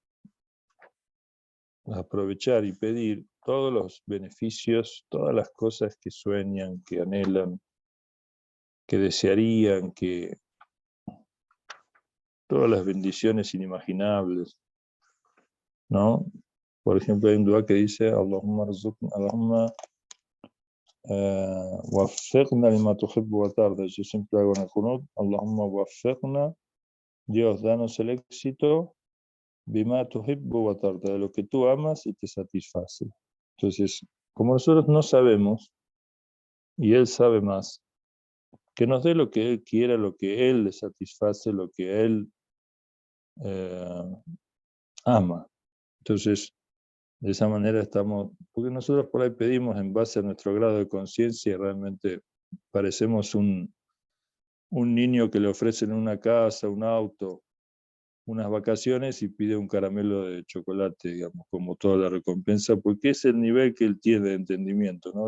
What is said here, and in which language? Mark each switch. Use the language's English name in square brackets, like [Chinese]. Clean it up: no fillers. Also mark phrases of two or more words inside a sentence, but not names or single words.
[Spanish] aprovechar y pedir todos los beneficios, todas las cosas que sueñan, que anhelan, que desearían, que todas las bendiciones inimaginables, ¿no? Por ejemplo, hay un dua que dice, [Arabic] اللهم وفقنا لما تحب وترضى. [Spanish] Yo siempre hago en el Qunut, [Arabic] اللهم وفقنا, [Spanish] Dios, danos el éxito, [Arabic] بما تحب وترضى, [Spanish] de lo que tú amas y te satisface. Entonces, como nosotros no sabemos, y Él sabe más, que nos dé lo que Él quiera, lo que Él le satisface, lo que Él ama. Entonces, de esa manera estamos, porque nosotros por ahí pedimos en base a nuestro grado de conciencia y realmente parecemos un niño que le ofrecen una casa, un auto, unas vacaciones y pide un caramelo de chocolate, digamos, como toda la recompensa, porque es el nivel que él tiene de entendimiento, ¿no?